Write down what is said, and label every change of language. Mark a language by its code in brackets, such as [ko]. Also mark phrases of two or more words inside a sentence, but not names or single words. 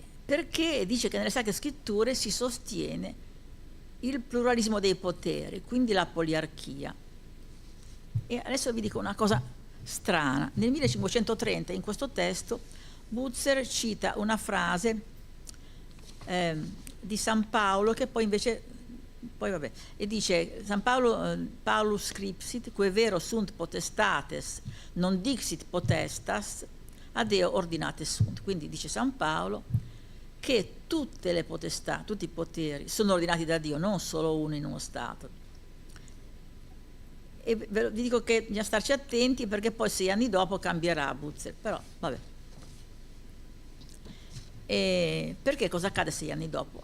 [it] Perché dice che nelle Sacre Scritture si sostiene il pluralismo dei poteri, quindi la poliarchia. E adesso vi dico una cosa strana. Nel 1530 in questo testo Butzer cita una frase di San Paolo che poi invece e dice: San Paolo [la] Paulus scripsit quae vero sunt potestates non dixit potestas a Deo ordinate sunt. [it] Quindi dice San Paolo che tutte le potestà, tutti i poteri sono ordinati da Dio, non solo uno in uno Stato. E vi dico che bisogna starci attenti perché poi 6 anni dopo cambierà Butzer, però vabbè. E perché cosa accade 6 anni dopo?